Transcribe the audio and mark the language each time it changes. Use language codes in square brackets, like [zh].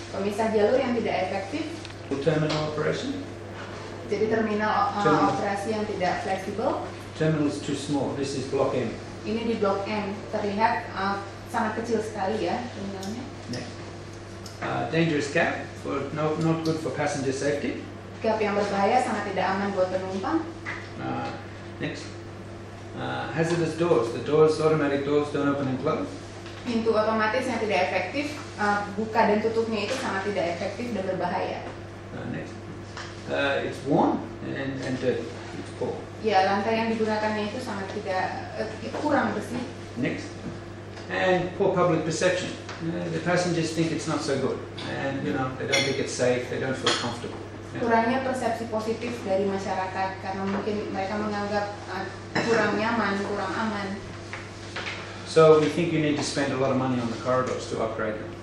[id] Pemisah jalur yang tidak efektif, [en] Terminal operation? [id] jadi terminal [en] Terminal. [id] operasi yang tidak fleksibel. [en] Terminal's too small. This is block M. [id] Ini di blok M terlihat sangat kecil sekali ya terminalnya. [en] Next. Dangerous gap, not good for passenger safety. [id] Gap yang berbahaya, sangat tidak aman buat penumpang. [en] Next. Hazardous doors. The automatic doors don't open and close. [id] Pintu otomatis yang tidak efektif, buka dan tutupnya itu sangat tidak efektif dan berbahaya. [en] Next. It's worn and dirty. It's poor. [id] Ya, lantai yang digunakannya itu sangat kurang bersih. [en] Next. And poor public perception. The passengers think it's not so good, and they don't think it's safe. They don't feel comfortable. [id] Kurangnya persepsi positif dari masyarakat karena mungkin mereka menganggap kurang nyaman, kurang aman. [en] So we think you need to spend a lot of money on the corridors to upgrade them.